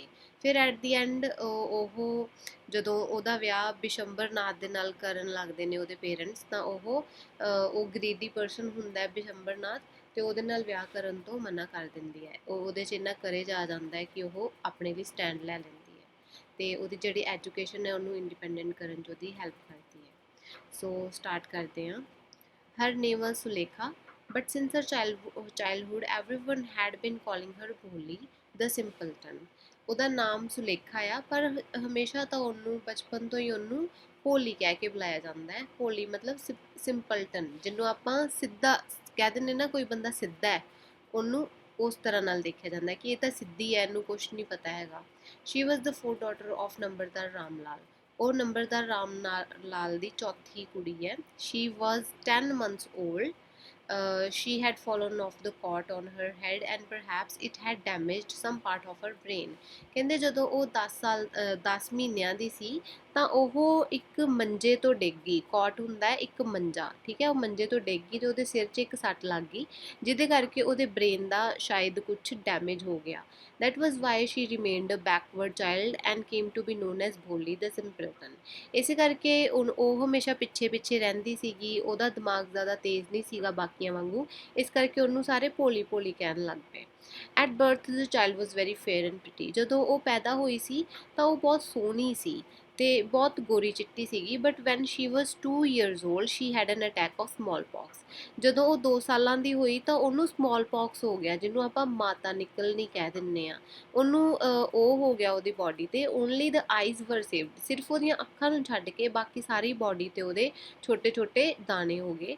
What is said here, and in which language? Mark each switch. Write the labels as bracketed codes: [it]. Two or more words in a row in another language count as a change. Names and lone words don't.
[pa] ਫਿਰ [en] at the end [pa] ਉਹ ਜਦੋਂ ਉਹਦਾ ਵਿਆਹ ਬਿਸ਼ੰਬਰ ਨਾਥ ਦੇ ਨਾਲ ਕਰਨ ਲੱਗਦੇ ਨੇ ਉਹਦੇ ਪੇਰੈਂਟਸ, ਤਾਂ ਉਹ [en] greedy person [pa] ਹੁੰਦਾ ਹੈ ਬਿਸ਼ੰਬਰ ਨਾਥ, ਤੇ ਉਹਦੇ ਨਾਲ ਵਿਆਹ ਕਰਨ ਤੋਂ ਮਨਾ ਕਰ ਦਿੰਦੀ ਹੈ। ਉਹਦੇ 'ਚ ਇੰਨਾ ਕਰੇਜ ਆ ਜਾਂਦਾ ਹੈ ਕਿ ਉਹ ਆਪਣੇ ਲਈ ਸਟੈਂਡ ਲੈ ਲੈਂਦੀ ਹੈ, ਤੇ ਉਹਦੀ ਜਿਹੜੀ ਐਜੂਕੇਸ਼ਨ ਹੈ ਉਹਨੂੰ ਇੰਡੀਪੈਂਡੈਂਟ ਕਰਨ 'ਚ ਉਹਦੀ ਹੈਲਪ ਕਰਦੀ ਹੈ। [en] so start [pa] ਕਰਦੇ ਹਾਂ। [en] Her name was Sulekha, but since her childhood, everyone had been calling her Bholi, the simpleton. [pa] ਉਹਦਾ ਨਾਮ ਸੁਲੇਖਾ ਆ, ਪਰ ਹਮੇਸ਼ਾ ਤਾਂ ਉਹਨੂੰ ਬਚਪਨ ਤੋਂ ਹੀ ਉਹਨੂੰ ਭੋਲੀ ਕਹਿ ਕੇ ਬੁਲਾਇਆ ਜਾਂਦਾ ਹੈ। ਭੋਲੀ ਮਤਲਬ ਸਿੰਪਲਟਨ, ਜਿਹਨੂੰ ਆਪਾਂ ਸਿੱਧਾ ਕਹਿ ਦਿੰਦੇ ਨਾ, ਕੋਈ ਬੰਦਾ ਸਿੱਧਾ ਹੈ, ਉਹਨੂੰ ਉਸ ਤਰ੍ਹਾਂ ਨਾਲ ਦੇਖਿਆ ਜਾਂਦਾ ਹੈ ਕਿ ਇਹ ਤਾਂ ਸਿੱਧੀ ਹੈ, ਇਹਨੂੰ ਕੁਛ ਨਹੀਂ ਪਤਾ ਹੈਗਾ। [en] she was the fourth daughter of ਨੰਬਰਦਾਰ ਰਾਮ ਲਾਲ, [pa] ਉਹ ਨੰਬਰਦਾਰ ਰਾਮ ਲਾਲ ਦੀ ਚੌਥੀ ਕੁੜੀ ਹੈ। [en] she was 10 months old. She had fallen off the cot on her head and perhaps it had damaged some part of her brain. [pa] ਕਹਿੰਦੇ ਜਦੋਂ ਉਹ 10 ਮਹੀਨਿਆਂ ਦੀ ਸੀ ਤਾਂ ਉਹ ਇੱਕ ਮੰਜੇ ਤੋਂ ਡਿੱਗ ਗਈ। ਕੌਟ ਹੁੰਦਾ ਹੈ ਇੱਕ ਮੰਜਾ, ਠੀਕ ਹੈ, ਉਹ ਮੰਜੇ ਤੋਂ ਡਿੱਗ ਗਈ ਤੇ ਉਹਦੇ ਸਿਰ 'ਚ ਇੱਕ ਸੱਟ ਲੱਗ ਗਈ, ਜਿਹਦੇ ਕਰਕੇ ਉਹਦੇ ਬ੍ਰੇਨ ਦਾ ਸ਼ਾਇਦ ਕੁਛ ਡੈਮੇਜ ਹੋ ਗਿਆ। That was why she remained a backward child and came to be known as Bholi the simpleton. ਇਸੇ ਕਰਕੇ ਉਹ ਹਮੇਸ਼ਾ ਪਿੱਛੇ ਪਿੱਛੇ ਰਹਿੰਦੀ ਸੀਗੀ, ਉਹਦਾ ਦਿਮਾਗ ਜ਼ਿਆਦਾ ਤੇਜ਼ ਨਹੀਂ ਸੀਗਾ ਬਾਕੀਆਂ ਵਾਂਗੂ, ਇਸ ਕਰਕੇ ਉਹਨੂੰ ਸਾਰੇ ਭੋਲੀ ਭੋਲੀ ਕਹਿਣ ਲੱਗ ਪਏ। [en] at birth the child was very fair and pretty, [pa] ਜਦੋਂ ਉਹ ਪੈਦਾ ਹੋਈ ਸੀ ਤਾਂ ਉਹ ਬਹੁਤ ਸੋਹਣੀ ਸੀ ਤੇ ਬਹੁਤ ਗੋਰੀ ਚਿੱਟੀ ਸੀਗੀ। [en] but when she was 2 years old she had an attack of smallpox. [pa] ਜਦੋਂ ਉਹ 2 ਸਾਲਾਂ ਦੀ ਹੋਈ ਤਾਂ ਉਹਨੂੰ [en] small pox [pa] ਹੋ ਗਿਆ, ਜਿਹਨੂੰ ਆਪਾਂ ਮਾਤਾ ਨਿਕਲਣੀ ਕਹਿ ਦਿੰਦੇ ਆ। ਉਹਨੂੰ ਉਹ ਹੋ ਗਿਆ ਉਹਦੀ ਬੋਡੀ ਤੇ। [en] only the eyes were saved, [pa] ਸਿਰਫ ਉਹਦੀਆਂ ਅੱਖਾਂ ਨੂੰ ਛੱਡ ਕੇ ਬਾਕੀ ਸਾਰੀ ਬੋਡੀ ਤੇ ਉਹਦੇ ਛੋਟੇ ਛੋਟੇ ਦਾਣੇ ਹੋ ਗਏ।